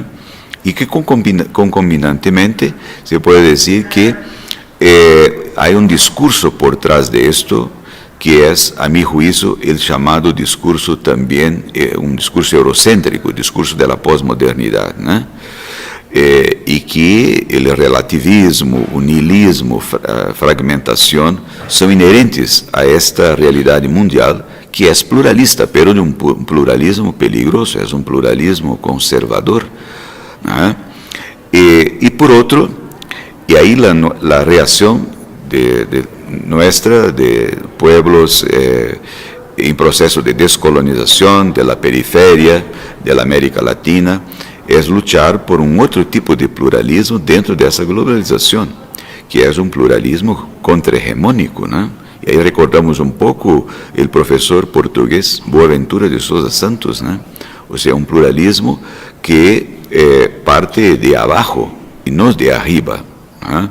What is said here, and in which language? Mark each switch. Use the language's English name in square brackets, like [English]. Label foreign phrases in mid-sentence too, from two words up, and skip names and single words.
[Portuguese] E que concomitantemente se pode dizer que há um discurso por trás de esto, que é, a mi juízo, o chamado discurso também, um discurso eurocêntrico, o discurso da pós-modernidade, né? E que o relativismo, o nihilismo, a fragmentação são inerentes a esta realidade mundial que é pluralista, pero de um pluralismo peligroso, é um pluralismo conservador, né? E por outro, e aí a reação de pueblos em processo de descolonização [Spanish] de la periferia, de la América Latina, [Portuguese] é lutar por um outro tipo de pluralismo dentro dessa globalização, que é um pluralismo contra-hegemônico, né? E aí recordamos um pouco o professor português Boaventura de Sousa Santos, né? Ou seja, um pluralismo que parte de abaixo e não de arriba, né?